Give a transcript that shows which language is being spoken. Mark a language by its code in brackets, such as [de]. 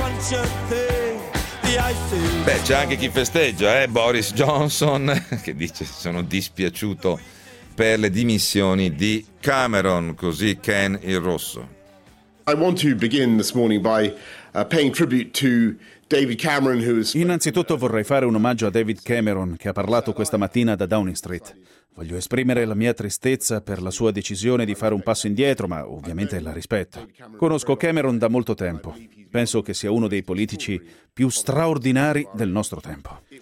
[it] Beh, c'è anche chi festeggia, Boris Johnson, che dice: sono dispiaciuto per le dimissioni di Cameron. Così Ken il Rosso. [en] I want to begin this morning by paying tribute to David Cameron, who is. [it] Innanzitutto vorrei fare un omaggio a David Cameron, che ha parlato questa mattina da Downing Street. Voglio esprimere la mia tristezza per la sua decisione di fare un passo indietro, ma ovviamente la rispetto. Conosco Cameron da molto tempo. Penso che sia uno dei politici più straordinari del nostro tempo.